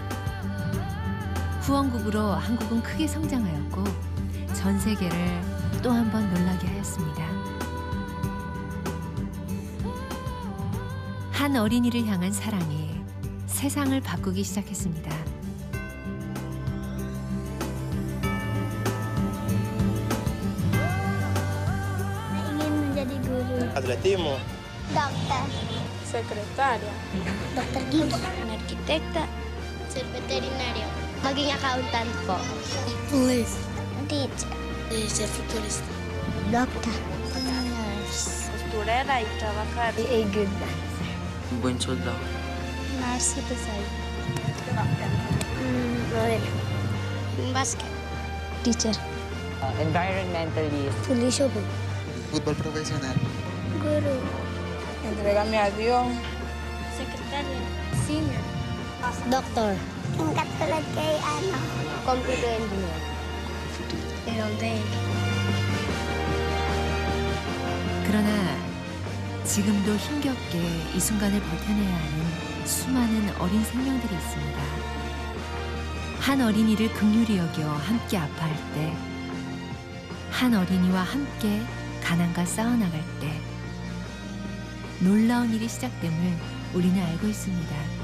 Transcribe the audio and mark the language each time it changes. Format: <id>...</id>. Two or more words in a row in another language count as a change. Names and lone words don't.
<ko>후원국으로 한국은 크게 성장하였고 전 세계를 또 한 번 놀라게 하였습니다. 한 어린이를 향한 사랑이 세상을 바꾸기 시작했습니다.</ko> <id>Ingin menjadi guru.</id> <es>Atletismo.</es> <id>Dokter.</id> <es>Secretaria.</es> <id>Dokter gigi.</id> <es>Arkitekta. Ser veterinario.</es> <tl>Maging accountant po.</tl> <en>Police. Teacher.</en> <es>Ser futurista. Dokter. Nurse. Costurera y trabajar.</es> <en>Be a good dancer.</en> <es>Buen soldado.</es> <en>Nurse to say. Modelo. Basket. Teacher. Environmentalist. Police po.</en> <es>Fútbol profesional.</es> <id>Guru.</id> <es>Entrégame a Dios.</es> <en>Secretary. Senior. Doctor.</en> <tl>Yung katulad kay</tl> <en>computer engineer. All day.</en> <ko>그러나 지금도 힘겹게 이 순간을 버텨내야 하는 수많은 어린 생명들이 있습니다. 한 어린이를 긍휼히 여겨 함께 아파할 때, 한 어린이와 함께 가난과 싸워나갈 때 놀라운 일이 시작됨을 우리는 알고 있습니다.</ko>